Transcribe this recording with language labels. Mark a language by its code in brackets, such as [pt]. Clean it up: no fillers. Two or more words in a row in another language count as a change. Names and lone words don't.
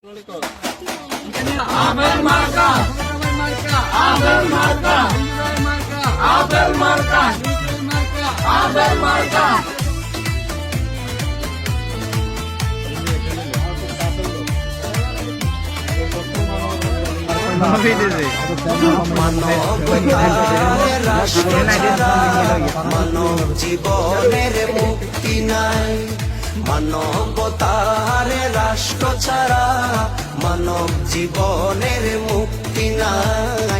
[pt] Abel marca, Abel marca, Abel marca, Abel marca. [bn] মানব জীবনের মুক্তি নাই, মানবতার রাষ্ট্র ছাড়া মানব জীবনের মুক্তি নাই।